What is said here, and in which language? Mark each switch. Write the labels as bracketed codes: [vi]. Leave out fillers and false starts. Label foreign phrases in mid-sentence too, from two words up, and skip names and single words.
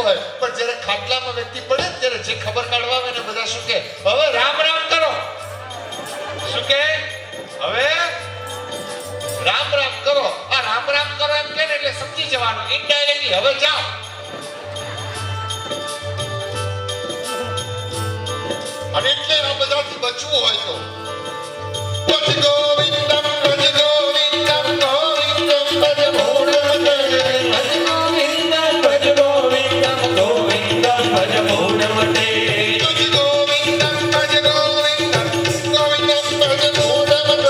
[gu] હોય પણ જ્યારે ખાટલામાં વ્યક્તિ પડે ત્યારે જે ખબર કાઢવા આવે ને બધા શું કે હવે રામ રામ કરો શું કે હવે રામ રામ કરો આ રામ રામ કરો એમ કે એટલે સમજી જવાનું ઇનડાયરેક્ટલી હવે જાઓ અને એટલે આ બધાથી બચવું હોય તો [sa] भज गोविंदम भज गोविंदम गोविंदम भज मूढमते भज गोविंदम भज गोविंदम गोविंदम भज मूढमते भज गोविंदम भज गोविंदम गोविंदम भज मूढमते